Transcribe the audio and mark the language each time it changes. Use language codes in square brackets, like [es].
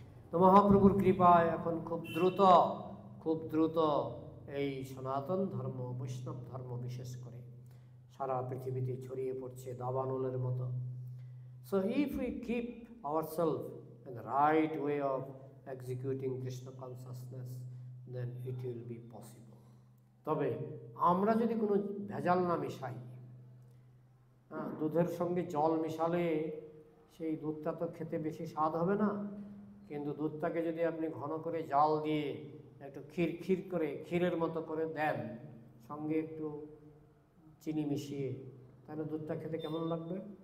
[bn] তো মহাপ্রভুর কৃপায় এখন খুব দ্রুত এই সনাতন ধর্ম, বৈষ্ণব ধর্ম বিশেষ করে সারা পৃথিবীতে ছড়িয়ে পড়ছে দাবানলের মতো। [en] So if we keep ourselves in the right way of executing Krishna consciousness, then it will be possible. [bn] তবে আমরা যদি কোনো ভেজাল না মিশাই, দুধের সঙ্গে জল মিশালে সেই দুধটা তো খেতে বেশি স্বাদ হবে না, কিন্তু দুধটাকে যদি আপনি ঘন করে জাল দিয়ে একটু ক্ষীরের মতো করে দেন, সঙ্গে একটু চিনি মিশিয়ে, তাহলে দুধটা খেতে কেমন লাগবে?